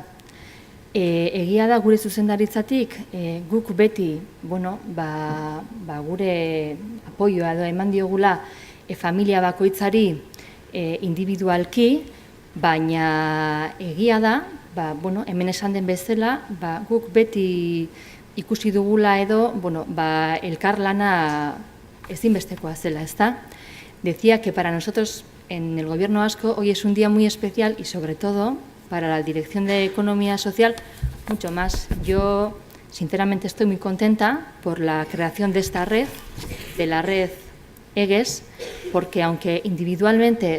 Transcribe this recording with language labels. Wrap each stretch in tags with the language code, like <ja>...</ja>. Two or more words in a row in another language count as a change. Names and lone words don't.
<eu>Egia da gure zuzendaritzatik guk beti, gure apoioa eman diogula familia bakoitzari individualki, baina egia da, hemen esan den bezala, guk beti ikusi dugula edo, elkarlana ezinbestekoa zela, ezta?</eu> <es>Decía que para nosotros en el Gobierno vasco hoy es un día muy especial y sobre todo para la Dirección de Economía Social mucho más. Yo sinceramente estoy muy contenta por la creación de esta red, de la red EGES, porque aunque individualmente</es>